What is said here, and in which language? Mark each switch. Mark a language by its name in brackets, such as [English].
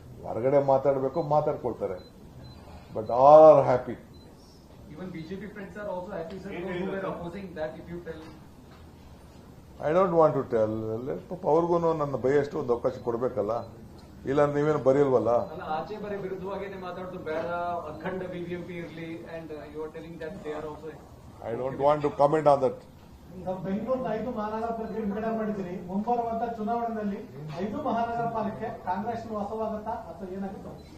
[Kannada] ಹೊರಗಡೆ ಮಾತಾಡಬೇಕು, ಮಾತಾಡ್ಕೊಳ್ತಾರೆ, [English] But all are happy. Even BJP friends are also happy, sir, who were opposing that, if you tell. I don't want to tell. [Kannada] ಪಾಪ ಅವ್ರಿಗೂ ನನ್ನ ಬೈಯಷ್ಟು ಒಂದು ಅವಕಾಶ ಕೊಡಬೇಕಲ್ಲ, ಇಲ್ಲ ನೀವೇನು ಬರೆಯಲ್ವಲ್ಲ. ಅಲ್ಲ, ಆಚೆ ಬರೀ ವಿರುದ್ಧವಾಗಿನೇ ಮಾತಾಡೋದು ಬೇಡ, ಅಖಂಡ BBMP ಇರಲಿ, [English] And you are telling that they are also. I don't want to comment on that. [Kannada] ಬೆಂಗಳೂರಿನ 5 ಮಹಾನಗರ ಪಾಲಿಕೆ ಬಿಡುಗಡೆ ಮಾಡಿದ್ದೀರಿ. ಮುಂಬರುವಂತ ಚುನಾವಣೆಯಲ್ಲಿ 5 ಮಹಾನಗರ ಪಾಲಿಕೆ ಕಾಂಗ್ರೆಸ್ ವಾಸವಾಗುತ್ತಾ ಅಥವಾ ಏನಾಗುತ್ತೆ?